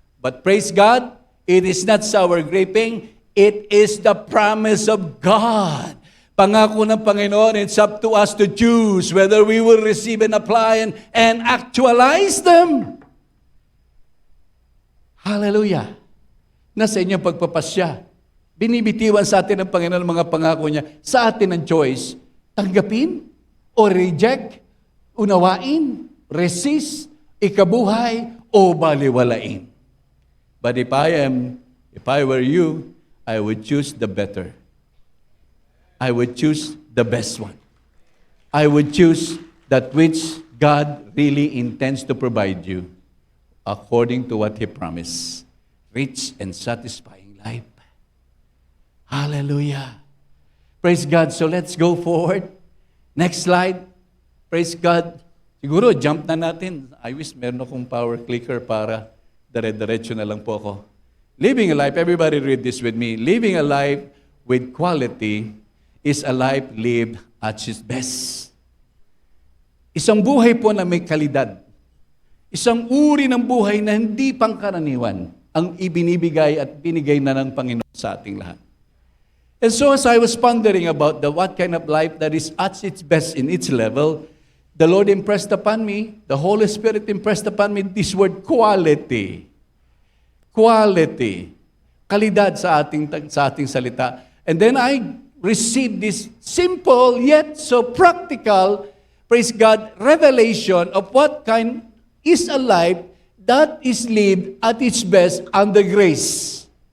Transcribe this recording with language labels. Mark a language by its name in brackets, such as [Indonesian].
[English] But praise God, it is not sour graping, it is the promise of God. [Filipino] Pangako ng Panginoon, [English] it's up to us to choose whether we will receive and apply and actualize them. [Filipino] Hallelujah. Nasa inyong pagpapasya. Binibitiwan sa atin ng Panginoon ang mga pangako niya. Sa atin ang choice, tanggapin o reject, unawain, resist, ikabuhay o baliwalain. [English] But if I were you, I would choose the better. I would choose the best one. I would choose that which God really intends to provide you according to what He promised. Rich and satisfying life. Hallelujah. Praise God. So let's go forward. Next slide. Praise God. [Filipino] Siguro, jump na natin. [English] I wish [Filipino] meron akong power clicker para dire-diretso na lang po ako. [English] Living a life, everybody read this with me. Living a life with quality is a life lived at its best. [Filipino] Isang buhay po na may kalidad. Isang uri ng buhay na hindi pangkaraniwan ang ibinibigay at binigay na ng Panginoon sa ating lahat. [English] And so as I was pondering about what kind of life that is at its best in its level, the Lord impressed upon me, the Holy Spirit impressed upon me this word quality. Quality. [Filipino] Kalidad sa ating salita. [English] And then I received this simple yet so practical, praise God, revelation of what kind is a life that is lived at its best under grace.